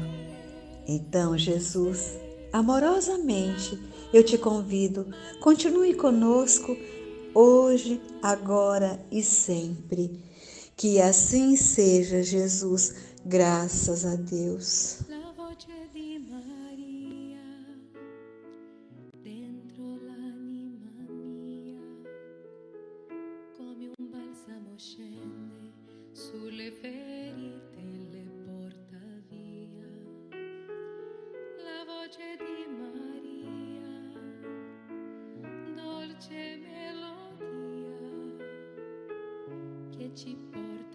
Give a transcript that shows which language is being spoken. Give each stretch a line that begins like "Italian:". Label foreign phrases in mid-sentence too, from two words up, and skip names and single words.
Portuguese: Então, Jesus, amorosamente, eu te convido, continue conosco hoje, agora e sempre. Que assim seja, Jesus, graças a Deus.
Italian: Sulle ferite le porta via la voce di Maria, dolce melodia che ci porta